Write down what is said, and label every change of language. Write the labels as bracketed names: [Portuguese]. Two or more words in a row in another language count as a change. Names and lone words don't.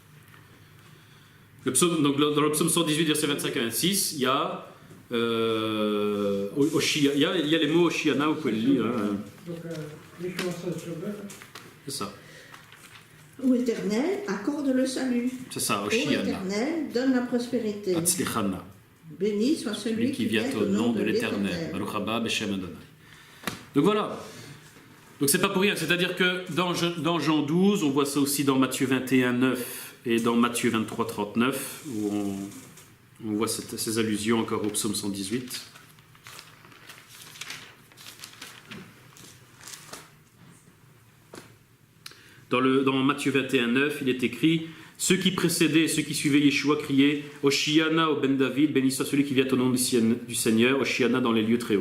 [French] Donc dans le psaume 118, versets 25 à 26, il y a, il y a les mots Oshiana, vous pouvez le lire. Hein. Donc, Yeshua, c'est le sauveur. C'est ça, Ô Éternel, accorde le salut. c'est ça, Ô Oshiana. Éternel, donne la prospérité. Atzlichana, Béni soit celui celui qui vient au nom de l'Éternel. [Hebrew] ברוך הבא בשם אדני. [French] Donc voilà. Donc c'est pas pour rien, c'est-à-dire que dans Jean 12, on voit ça aussi dans Matthieu 21, 9 et dans Matthieu 23, 39, où on voit ces allusions encore au psaume 118. Dans Matthieu 21, 9, il est écrit « Ceux qui précédaient et ceux qui suivaient Yeshua criaient « Oshiana au Ben David, béni soit celui qui vient au nom du Seigneur, Oshiana dans les lieux très hauts.